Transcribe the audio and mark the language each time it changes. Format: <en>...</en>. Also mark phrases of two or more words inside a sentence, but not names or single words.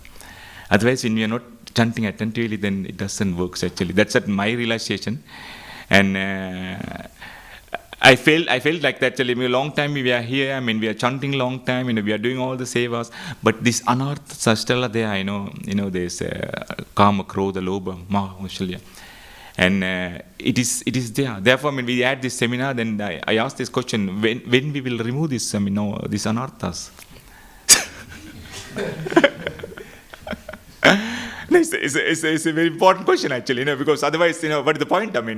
<en>Otherwise, when we are not chanting attentively, then it doesn't work actually. That's my realization. And I felt like that actually. A long time we are here. We are chanting long time. We are doing all the sevas. But this anarthas are still there.</en> <sa>There's kama, krodha, lobha, maha,</sa> <en>and it is there. Therefore, when we had this seminar, then I asked this question: when we will remove this, these anarthas? It's a very important question actually, because otherwise, what is the point?</en>